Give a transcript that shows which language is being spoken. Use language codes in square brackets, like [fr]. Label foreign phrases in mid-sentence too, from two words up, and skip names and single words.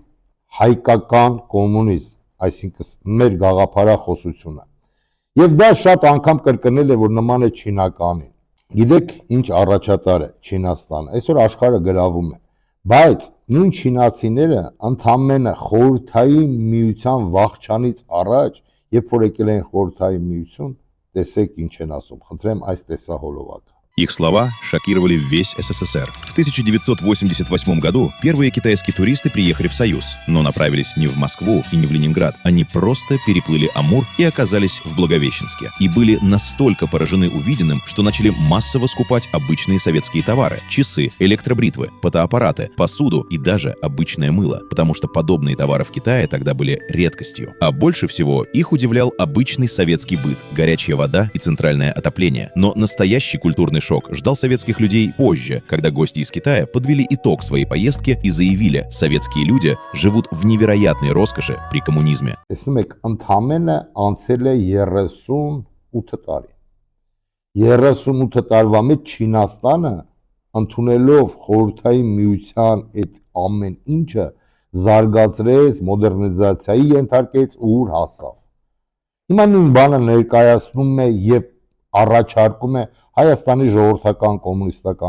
[hy] հայկական կոմունիզմ, այսինքն մեր գաղափարախոսությունը։ Եվ դա շատ անգամ կրկնել է, որ նման է Չինականին։ Գիտեք, ինչ առաջատար է Չինաստանը, այսօր աշխարհը գրավում է, բայց նույն չինացիները ընդամենը խորհրդային միության вахչանից առաջ, երբ որ եկել են խորհրդային միություն, տեսեք ինչ են ասում, խնդրեմ այս տեսահոլովակը։ [ru] Их слова шокировали весь СССР. В 1988 году первые китайские туристы приехали в Союз, но направились не в Москву и не в Ленинград. Они просто переплыли Амур и оказались в Благовещенске. И были настолько поражены увиденным, что начали массово скупать обычные советские товары. Часы, электробритвы, фотоаппараты, посуду и даже обычное мыло. Потому что подобные товары в Китае тогда были редкостью. А больше всего их удивлял обычный советский быт, горячая вода и центральное отопление. Но настоящий культурный шок ждал советских людей позже, когда гости из Китая подвели итог своей поездки и заявили, советские люди живут в невероятной роскоши при коммунизме. [hy] Տեսնում եք, ընդամենը անցել է 38 տարի։ 38 տարվա մեջ Չինաստանը ընդունելով խորհրդային միության այդ ամեն ինչը զարգացրեց, մոդեռնիզացիայի ենթարկեց ու ուր հասավ։ Հիմա նույն բանը ներկայացնում է եւ առաջարկում է Հայաստանի ժողովրդական կոմունիստական